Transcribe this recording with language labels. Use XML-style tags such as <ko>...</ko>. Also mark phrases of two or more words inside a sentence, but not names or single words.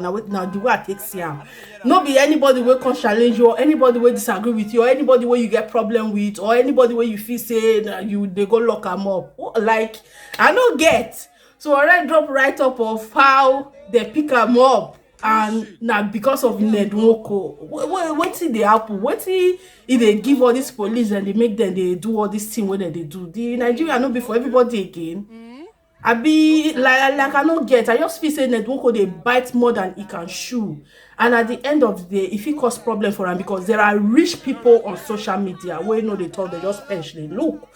<pcm>Now the way I take see am, no be anybody will come challenge you, or anybody will disagree with you, or anybody where you get problem with, or anybody where you feel say you they go lock them up. Like, I don't get. So already drop right up of how they pick them up, and now because of nwoko, wetin dey happen? Wetin e dey give all these police and they make them they do all this thing wey dem dey do? The Nigeria no be for everybody again. I be like I no get. I just feel say nwoko dey bite more than he can chew, and at the end of the day, if it cause problem for am, because there are rich people on social media wey no dey talk, they just bench dey look.</pcm>